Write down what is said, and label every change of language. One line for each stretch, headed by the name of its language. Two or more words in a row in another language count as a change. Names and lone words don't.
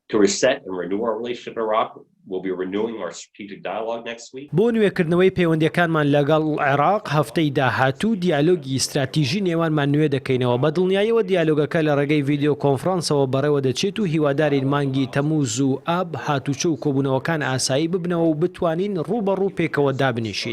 English: To reset and renew our relationship with Iraq, we'll be renewing our strategic dialogue next week.
Central Kurdish: بۆ نوێکردنەوەی پەیوەندیەکانمان لەگەڵ عێراق هەفتەی داهاتوو دیالۆگی استراتیژی نێوانمان نوێ دەکەینەوە. بە دڵنیاییەوە دیالۆگەکە لە ڕێگەی ڤیدیۆ کۆنفرانسەوە بەڕێوە دەچێت و هیوادارین مانگی تەمووز و ئاب هاتوچە و کۆبوونەوەکان ئاسایی ببنەوە و بتوانین ڕوبەڕوو پێکەوە دابنیشین.